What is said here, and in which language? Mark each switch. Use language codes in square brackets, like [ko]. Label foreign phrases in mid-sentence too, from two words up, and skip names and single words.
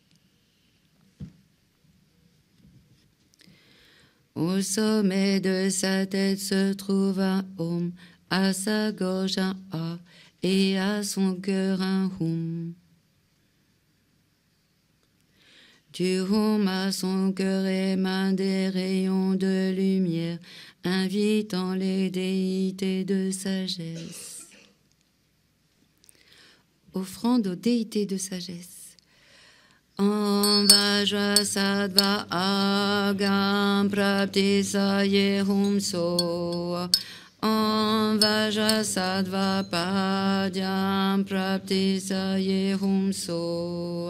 [fr] Au sommet de sa tête se trouve un Om, à sa gorge un A, et à son cœur un Hum. Du Hum à son cœur émanent des rayons de lumière, invitant les déités de sagesse. Offrande aux déités de sagesse. [sa] Om Vajrasattva Agam Praptisaye Hum So. Om Vajrasattva Padyam Praptisaye Hum So.